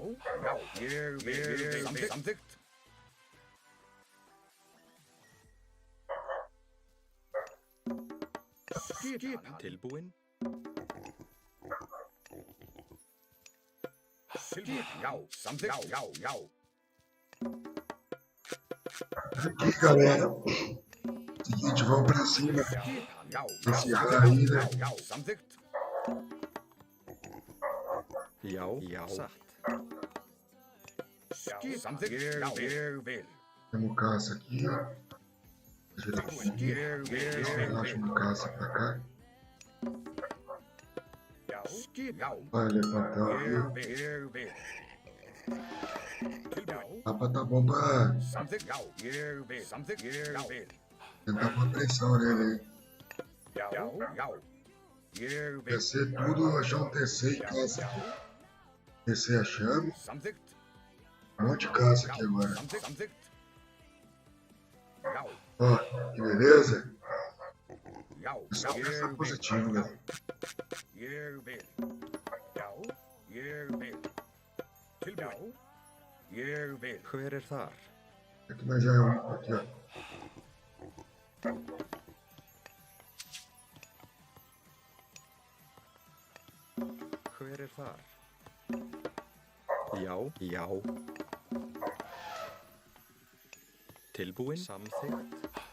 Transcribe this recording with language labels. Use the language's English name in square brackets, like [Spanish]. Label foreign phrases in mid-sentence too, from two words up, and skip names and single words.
[Icelandic] Ég vil. Samþykkt. Skipan. Tilbúin. Tilbúin. Já. Samþykkt. Já. [Portuguese] Aqui, galera. Seguinte, vamos pra cima. [Icelandic] Skipan. Já. [Portuguese] Esse ar aí, né? [Icelandic] Já. Samþykkt. Já. Já. Satt. Samþykkt. Ég vil. [Portuguese] Temos caça aqui, ó. Ajuda aqui. Relaxa no caça pra cá. [Icelandic] Já. Skipan. [Portuguese] Vai levantar aqui. [Icelandic] Ég vil. Tilbúin. [Portuguese] Dá pra dar bomba. [Icelandic] Samþykkt. Já. Ég vil. Samþykkt. Ég vil. [Portuguese] Tentar pôr pressão nele aí. [Icelandic] Já. Ég vil. [Portuguese] Descer tudo, achar um TC e caça. Descer achando. [Icelandic] Samþykkt. [Portuguese] Monte de caça aqui agora. [Icelandic] Samþykkt. Já. [Portuguese] Ó, que beleza? [Icelandic] Já. [Portuguese] Só pressão positivo, galera. [Icelandic] Ég vil. Já. Ég vil. Tilbúin. Ég vil. Hver er þar? [Portuguese] Aqui nós já é um. Aqui, ó. [Icelandic] Hver er þar? Já. Já. Tilbúin. Samþykkt.